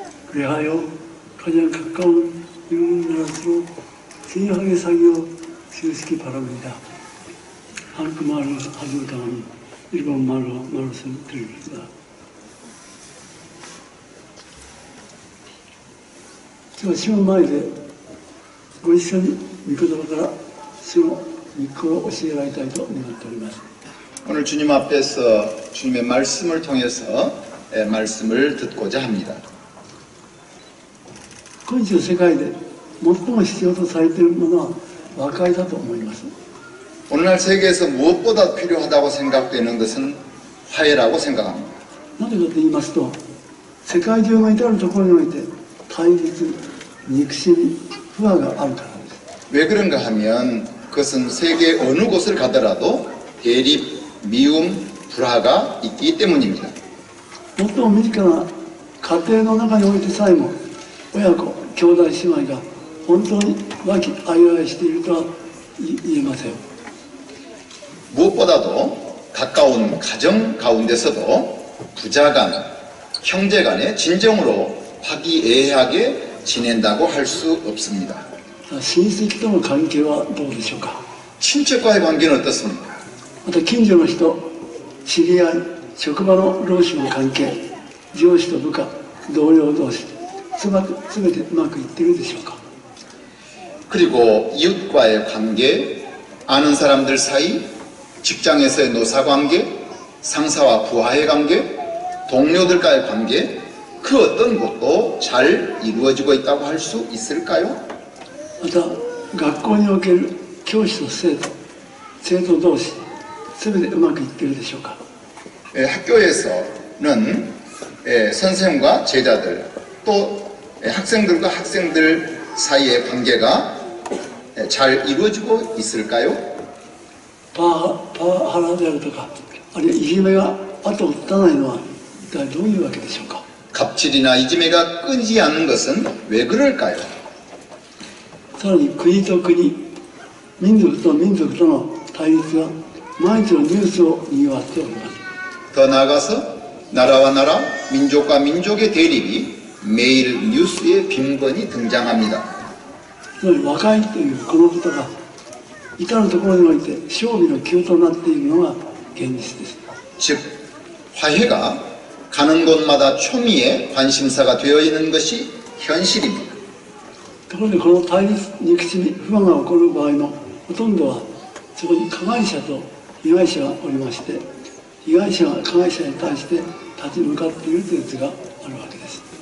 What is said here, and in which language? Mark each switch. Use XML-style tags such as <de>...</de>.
<ko>그리하여 가장 가까운 이웃나라로 진하게 사귀어 주시기 바랍니다. 한국말을 아주 강한 일본말로 말씀드립니다. 제가 시험</ko> <ja>前でご一緒に御言葉から主の御子を教えられたいと願っております。</ja> <ko>오늘 주님 앞에서 주님의 말씀을 통해서 말씀을 듣고자 합니다.</ko> <ja>今日世界で最も必要とされているものは和解だと思います。</ja> <ko>오늘날 세계에서 무엇보다 필요하다고 생각되는 것은 화해라고 생각합니다.</ko> <ja>なぜかと言いますと、世界中の至るところにおいて対立、憎しみ、不和があるからです。</ja> <ko>왜 그런가 하면 그것은 세계 어느 곳을 가더라도 대립, 미움, 불화가 있기 때문입니다.</ko> <ja>最も身近な家庭の中においてさえも親子、兄弟姉妹が本当に和気あいあいしているとは言えません。</ja> <ko>무엇보다도 가까운 가정 가운데서도 부자간, 형제간에 진정으로 화기애애하게 지낸다고 할 수 없습니다.</ko> <ja>親戚との関係はどうでしょうか。</ja> <ko>친척과의 관계는 어떻습니까?</ko> <ja>また近所の人、知り合い、職場の労使の関係、上司と部下、同僚同士、すべてうまくいっているでしょうか。</ja> <ko>그리고 이웃과의 관계, 아는 사람들 사이, 직장에서의 노사관계, 상사와 부하의 관계, 동료들과의 관계, 그 어떤 것도 잘 이루어지고 있다고 할 수 있을까요?</ko> <ja>また学校における教師と生徒、生徒同士、すべてうまくいっているでしょうか。</ja> <ko>학교에서는 선생과 제자들, 또 학생들과 학생들 사이의 관계가 잘 이루어지고 있을까요?</ko> <ja>パワハラであるとか、あるいはいじめが後を絶たないのは一体どういうわけでしょうか。</ja> <ko>갑질이나 이지매가 끊이지 않는 것은 왜 그럴까요?</ko> <ja>さらに国と国、民族と民族との対立は毎日のニュースを賑わっております。</ja> <ko>더 나아가서 나라와 나라, 민족과 민족의 대립이 매일 뉴스에 빈번히 등장합니다.</ko> <ja>つまり和解というこのことが至るところにおいて勝利の基となっているのが現実です。</ja> <ko>즉 화해가 가는 곳마다 초미의 관심사가 되어 있는 것이 현실입니다.</ko> <ja>ところでこの対立、憎しみ、不安が起こる場合のほとんどはそこに加害者と被害者がおりまして、被害者が加害者に対して立ち向かっているという図があるわけです。</ja>